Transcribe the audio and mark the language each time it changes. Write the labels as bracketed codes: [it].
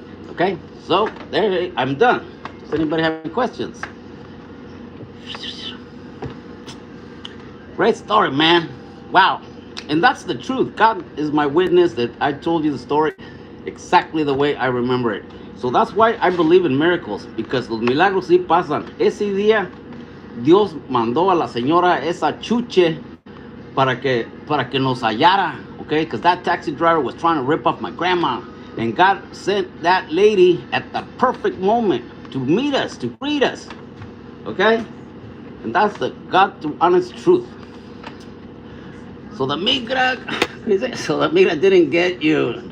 [en] Okay, so there, I'm done. Does anybody have any questions? Great story, man. Wow. And that's the truth. God is my witness that I told you the story exactly the way I remember it. So that's why I believe in miracles, because [es] los milagros sí pasan. Ese día Dios mandó a la señora esa chuche para que nos hallara, okay? [en] Because that taxi driver was trying to rip off my grandma. And God sent that lady at the perfect moment to meet us, to greet us, okay? And that's the God to honest truth. So the migra didn't get you.